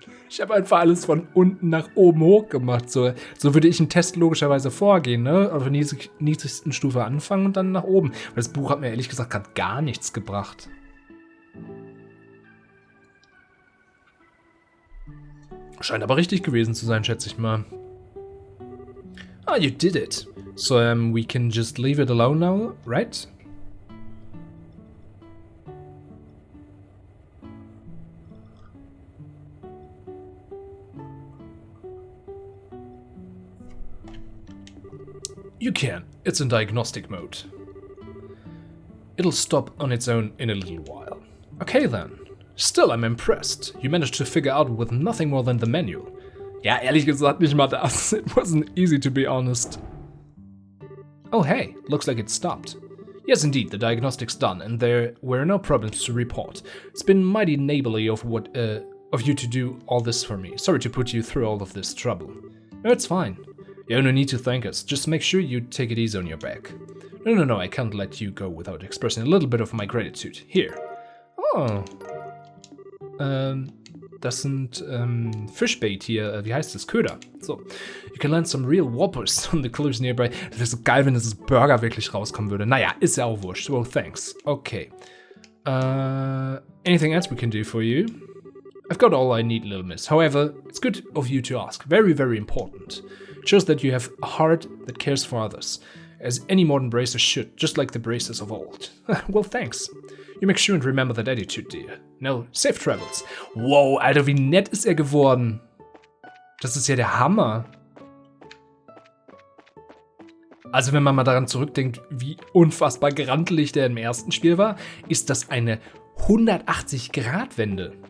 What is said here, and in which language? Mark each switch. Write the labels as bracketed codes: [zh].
[de] Ich habe einfach alles von unten nach oben hoch gemacht. So würde ich einen Test logischerweise vorgehen, ne? Auf der niedrigsten Stufe anfangen und dann nach oben. Weil das Buch hat mir ehrlich gesagt gerade gar nichts gebracht. Scheint aber richtig gewesen zu sein, schätze ich mal. [en] Ah, you did it. So, we can just leave it alone now, right? You can. It's in diagnostic mode. It'll stop on its own in a little while. Okay then. Still, I'm impressed. You managed to figure out with nothing more than the manual. [de] Ja, ehrlich gesagt nicht mal das. [en] It wasn't easy to be honest. Oh hey, looks like it stopped. Yes indeed, the diagnostic's done and there were no problems to report. It's been mighty neighborly of you to do all this for me. Sorry to put you through all of this trouble. No, it's fine. You only need to thank us. Just make sure you take it easy on your back. No, I can't let you go without expressing a little bit of my gratitude. Here. Oh. [de] Das sind Fishbait hier, wie heißt das? Köder. So. [en] You can land some real whoppers on the cliffs nearby. [de] Das wäre so geil, wenn dieses Burger wirklich rauskommen würde. Naja, ist ja auch wurscht. [en] Well, thanks. Okay. Anything else we can do for you? I've got all I need, little miss. However, it's good of you to ask. Very, very important. It shows that you have a heart that cares for others. As any modern bracer should, just like the bracers of old. Well, thanks. You make sure and remember that attitude, dear. No, safe travels. [de] Wow, Alter, wie nett ist er geworden. Das ist ja der Hammer. Also wenn man mal daran zurückdenkt, wie unfassbar grantelig der im ersten Spiel war, ist das eine 180-Grad-Wende.